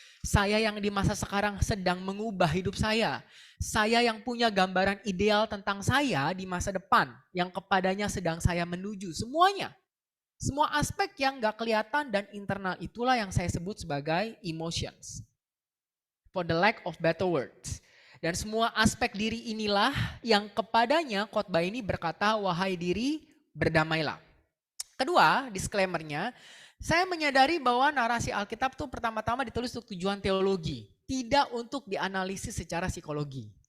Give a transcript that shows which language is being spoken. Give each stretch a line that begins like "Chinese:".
Indonesian: Saya yang di masa sekarang sedang mengubah hidup saya yang punya gambaran ideal tentang saya di masa depan, yang kepadanya sedang saya menuju, semuanya. Semua aspek yang gak kelihatan dan internal itulah yang saya sebut sebagai emotions.
English: For the lack of better words.
Indonesian: Dan semua aspek diri inilah yang kepadanya khotbah ini berkata, wahai diri, berdamailah. Kedua, disclaimer-nya, saya menyadari bahwa narasi Alkitab itu pertama-tama ditulis untuk tujuan teologi, tidak untuk dianalisis secara psikologi.